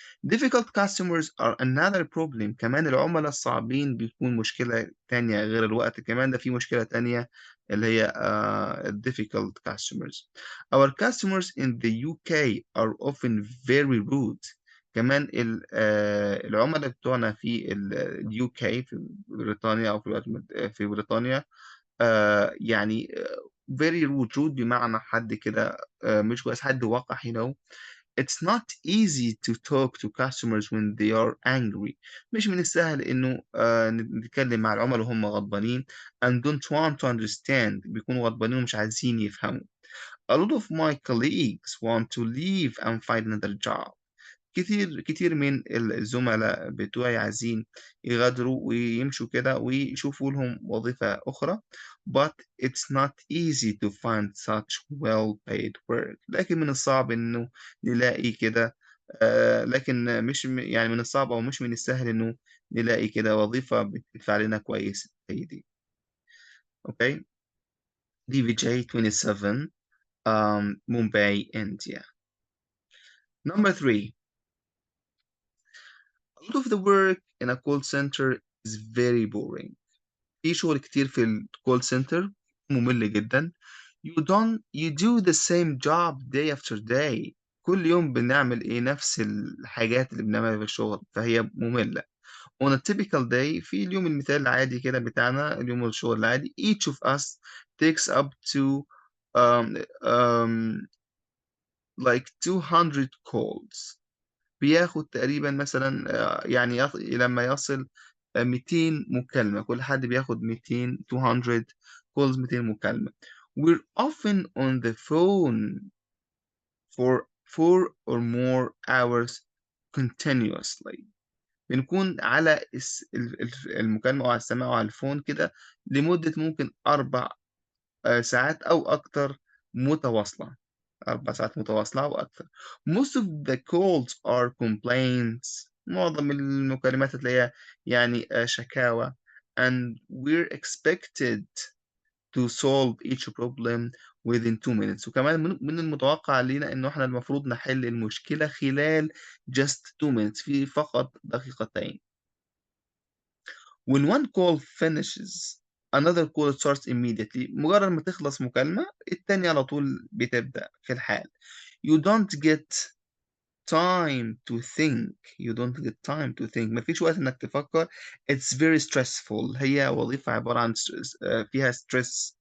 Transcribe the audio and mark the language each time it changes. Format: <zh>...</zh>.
<en>Difficult customers are another problem.</en> <ar>كمان العملاء الصعبين بيكون مشكلة تانية غير الوقت كمان ده في مشكلة تانية اللي هي</ar> <en>difficult customers. Our customers in the UK are often very rude.</en> <ar>كمان العملاء بتوعنا في ال UK في بريطانيا أو في بريطانيا يعني</ar> <en>very rude</en> <ar>بمعنى حد كده مش كويس حد وقح</ar> <en>you know. It's not easy to talk to customers when they are angry.</en> <ar>مش من السهل إنه نتكلم مع العملاء وهم غضبانين</ar> <en>and don't want to understand</en> <ar>بيكونوا غضبانين ومش عايزين يفهموا.</ar> <en>A lot of my colleagues want to leave and find another job.</en> <ar>كتير من الزملاء بتوعي عايزين يغادروا ويمشوا كده ويشوفوا لهم وظيفة أخرى</ar> <en>but it's not easy to find such well paid work.</en> <ar>لكن من الصعب إنه نلاقي كده لكن مش يعني من الصعب أو مش من السهل إنه نلاقي كده وظيفة بتدفع لنا كويس زي دي. أوكي DVJ 27 Mumbai India.</ar> <en>Number 3. A lot of the work in a call center is very boring.</en> <ar>في شغل كتير في الكول سنتر ممل جدا.</ar> <en>You do the same job day after day.</en> <ar>كل يوم بنعمل نفس الحاجات اللي بنعملها في الشغل فهي مملة.</ar> <en>On a typical day</en> <ar>في اليوم المثالي العادي كده بتاعنا اليوم الشغل العادي</ar> <en>each of us takes up to um, um, like 200 calls.</en> <ar>بياخد تقريبا مثلا يعني لما يصل 200 مكالمة كل حد بياخد 200</ar> <en>calls</en> <ar>200 مكالمة.</ar> <en>We're often on the phone for 4 or more hours continuously.</en> <ar>بنكون على المكالمة أو على السماع أو على الفون كده لمدة ممكن 4 ساعات أو أكتر متواصلة. 4 ساعات متواصلة أو أكتر.</ar> <en>Most of the calls are complaints.</en> <ar>معظم المكالمات هتلاقيها يعني شكاوى.</ar> <en>And we're expected to solve each problem within 2 minutes.</en> <ar>وكمان من المتوقع علينا إنه إحنا المفروض نحل المشكلة خلال</ar> <en>just 2 minutes،</en> <ar>في فقط دقيقتين.</ar> <en>When one call finishes, another call starts immediately.</en> <ar>مجرد ما تخلص مكالمة التانية على طول بتبدأ في الحال.</ar> <en>You don't get time to think. You don't get time to think.</en> <ar>مفيش وقت إنك تفكر.</ar> <en>It's very stressful.</en> <ar>هي وظيفة عبارة عن فيها stress.</ar>